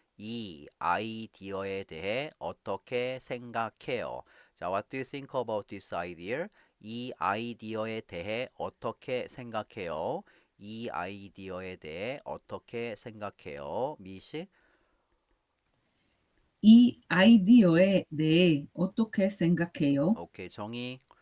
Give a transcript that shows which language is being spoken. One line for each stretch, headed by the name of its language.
Korean: 이 아이디어에 대해 어떻게 생각해요?
English: 자, what do you think about this idea?
Korean: 이 아이디어에 대해 어떻게 생각해요? 이 아이디어에 대해 어떻게 생각해요? 미시? 이 아이디어에 대해 어떻게 생각해요? 오케이, 정의.